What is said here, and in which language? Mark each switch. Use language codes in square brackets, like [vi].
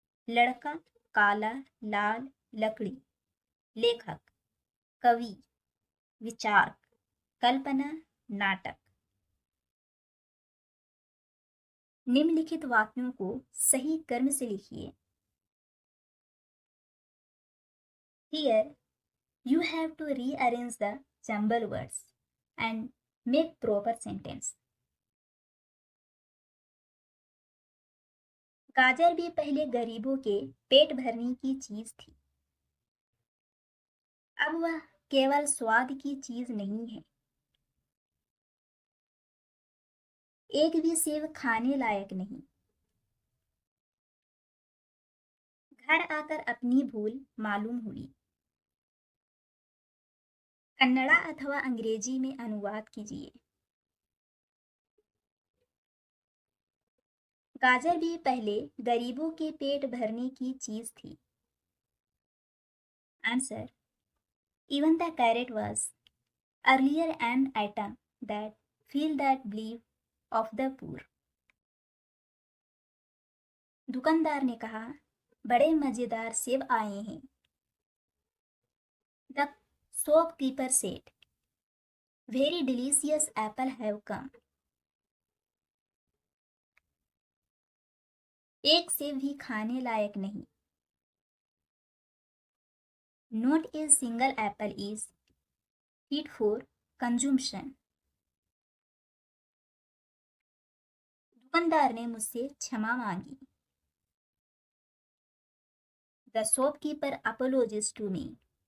[hi] लड़का, काला, लाल, लकड़ी। लेखक, कवि, विचारक, कल्पना, नाटक। निम्नलिखित वाक्यों को सही क्रम से लिखिए। Here you have to rearrange the jumbled words and make proper sentence. गाजर भी पहले गरीबों के पेट भरने की चीज थी। अब वह केवल स्वाद की चीज नहीं है। एक भी सेब खाने लायक नहीं। घर आकर अपनी भूल मालूम हुई। कन्नड़ा अथवा अंग्रेजी में अनुवाद कीजिए। गाजर भी पहले गरीबों के पेट भरने की चीज थी। [en] Answer, even the carrot was earlier an item that filled that belief of the poor. [hi] दुकानदार ने कहा, बड़े मजेदार सेब आए हैं। [en] The shopkeeper said, very delicious apple have come. [hi] एक सेब भी खाने लायक नहीं। [en] Not a single apple is fit for consumption. [hi] दुकानदार ने मुझसे क्षमा मांगी। [en] The shopkeeper apologized to me.